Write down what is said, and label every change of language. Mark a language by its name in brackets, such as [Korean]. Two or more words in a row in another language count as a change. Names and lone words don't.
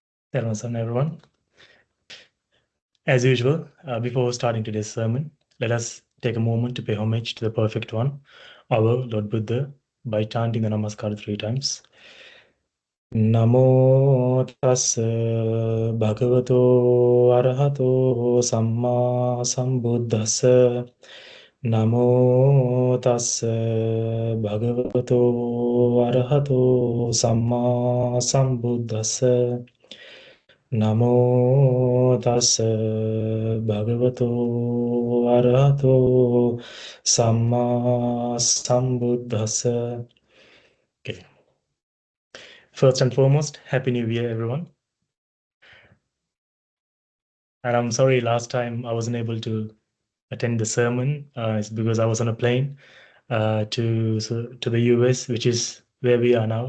[English] Ďakujem, everyone. As usual, before starting today's sermon, let us take a moment to pay homage to the Perfect One, our Lord Buddha, by chanting the Namaskar 3 times. [Pali] Namo tassa bhagavato arahato samma sambuddhassa. Namo tassa bhagavato arahato samma sambuddhassa. Namo tassa bhagavato arahato samma sambuddhassa. [English] Okay. First and foremost, Happy New Year, everyone. And I'm sorry last time I wasn't able to attend the sermon. It's because I was on a plane to the US, which is where we are now.